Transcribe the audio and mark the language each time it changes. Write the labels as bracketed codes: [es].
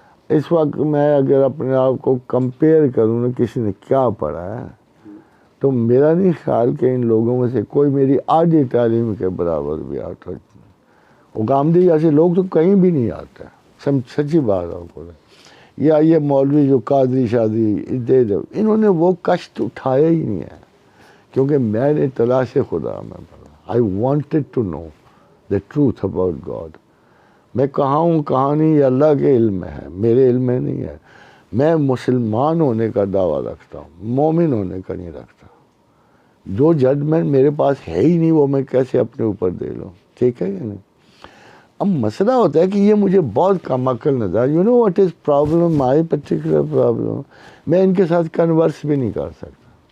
[ur] اس وقت میں اگر اپنے آپ کو کمپیئر کروں نا کسی نے کیا پڑھا ہے, تو میرا نہیں خیال کہ ان لوگوں میں سے کوئی میری آدھی تعلیم کے برابر بھی آتا. وہ گامدی جیسے لوگ تو کہیں بھی نہیں آتے, سچی بات آپ کو. یا یہ مولوی جو قادری شادی انہوں نے وہ کشت اٹھایا ہی نہیں ہے, کیونکہ میں نے تلاش خدا میں پڑھا. [en] I wanted to know the truth about God. [ur] میں کہاں ہوں کہاں نہیں یہ اللہ کے علم میں ہے, میرے علم میں نہیں ہے. میں مسلمان ہونے کا دعویٰ رکھتا ہوں, مومن ہونے کا نہیں رکھتا. جو ججمنٹ میرے پاس ہے ہی نہیں وہ میں کیسے اپنے اوپر دے لوں, ٹھیک ہے یا نہیں. اب مسئلہ ہوتا ہے کہ یہ مجھے بہت کم عقل نظر. [en] you know what is problem, my particular problem, [ur] میں ان کے ساتھ کنورس بھی نہیں کر سکتا.